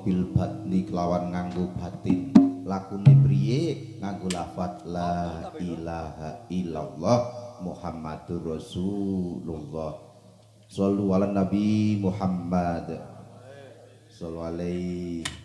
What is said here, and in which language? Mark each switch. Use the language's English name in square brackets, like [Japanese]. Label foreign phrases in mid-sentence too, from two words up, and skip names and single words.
[Arabic] بالباطن [Javanese] kelawan nganggo batin lakune priye nganggo lafaz [Arabic] لا إله إلا الله محمد رسول الله صلوا على النبي محمد صلوا عليه